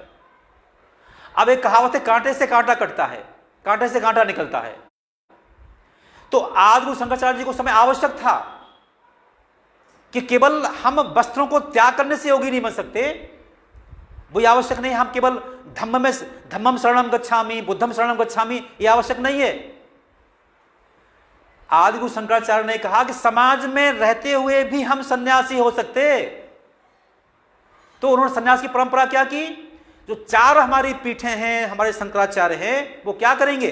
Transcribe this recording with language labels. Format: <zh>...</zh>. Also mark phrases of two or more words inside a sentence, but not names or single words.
<hi>अब एक कहावत है, कांटे से कांटा कटता है, कांटे से कांटा निकलता है। तो आदिगुरु शंकराचार्य जी को समय आवश्यक था कि केवल हम वस्त्रों को त्याग करने से योगी नहीं बन सकते। वो आवश्यक नहीं हम केवल</hi> <pi>धम्मम शरणम गच्छामि, बुद्धम शरणम गच्छामि,</pi> <hi>ये आवश्यक नहीं है। आदिगुरु शंकराचार्य ने कहा कि समाज में रहते हुए भी हम सन्यासी हो सकते। तो उन्होंने सन्यास की परंपरा क्या की? जो 4 हमारी पीठें हैं, हमारे शंकराचार्य हैं, वो क्या करेंगे?</hi>